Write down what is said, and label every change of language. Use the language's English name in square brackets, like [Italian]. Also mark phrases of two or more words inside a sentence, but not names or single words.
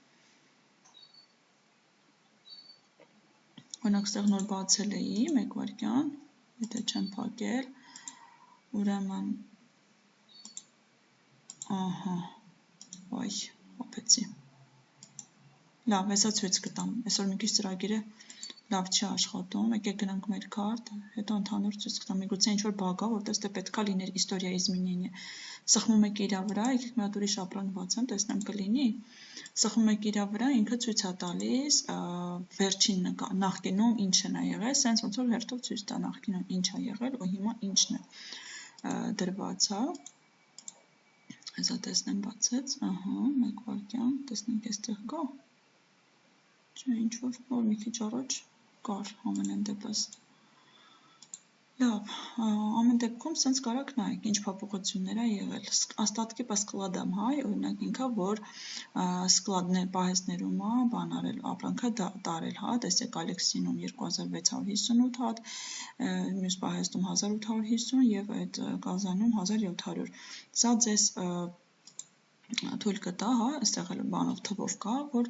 [Armenian] օրինակ այստեղ նոր բացել էի, մեկ վայրկյան, եթե չեմ փակել, ուրեմն ահա, ոյ, հոպեցի, լավ, հեսա ցույց կտամ, այսօր մի քիչ ծրագիրը լավ չի աշխատում, եկեք գնանք մեր քարտ, հետո ընդհանուր ցույց կտամ, միգուցե ինչ-որ բագ ա, որտեղ ստե պետքա լիներ [Russian] история изменения։ [Armenian] Սխմում եք իրա վրա, եկեք մի հատ ուրիշ ապրանք բացեմ, տեսնեմ կլինի։ Սխմում եք իրա վրա, ինքը ցույց է տալիս վերջին նախկինում ինչն է եղել, սենց ոնց որ հերթով ցույց տա նախկինում ինչ է եղել ու հիմա ինչն է դրված, հա։ Հեսա տեսնեմ բացեց, ահա, մեկ վայրկյան, տեսնենք այստեղ կա։ Չէ, ինչ որ մի քիչ առաջ կար ամեն դեպս։ Լավ, ամեն դեպքում սենց կարակ նայեք, ինչ փոփոխություններ ա եղել։ [Russian] Остатки по складам, [Armenian] հա, օրինակ ինքը որ սկլադներ պահեստներում ա բան արել, ապրանքը տարել, հա, տեսեք Ալեքսինում 2658 հատ, մյուս պահեստում 1850 եւ այդ Կազանում 1700։ Սա ձեզ թույլ կտա, հա, այստեղ էլ բանով թվով կա, որ